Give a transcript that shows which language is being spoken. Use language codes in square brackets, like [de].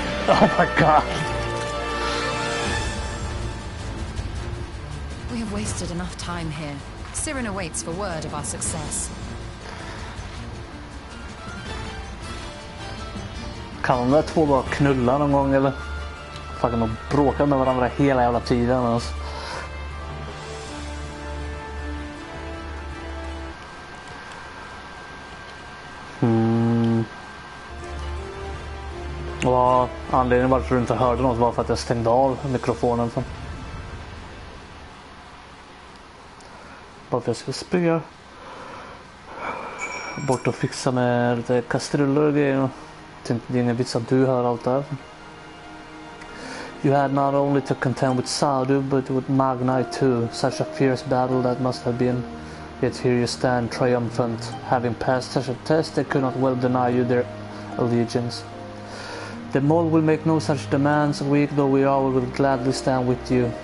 [en] Oh my God. We have wasted enough time here. Siren awaits for word of our success. [sv] Kan de där två bara knulla någon gång eller? Fucking de bråkar med varandra hela jävla tiden alltså. Och anledningen varför du inte hörde något var för att jag stängde av mikrofonen. Bara för att jag skulle springa bort och fixa med lite kastruller och grejer. Tänkte det är ingen vits att du hör allt det här. [en] You had not only to contend with Sadu but with Magnite too. Such a fierce battle that must have been. Yet here you stand, triumphant. Having passed such a test, they could not well deny you their allegiance. The mole will make no such demands. Weak though we are, we will gladly stand with you.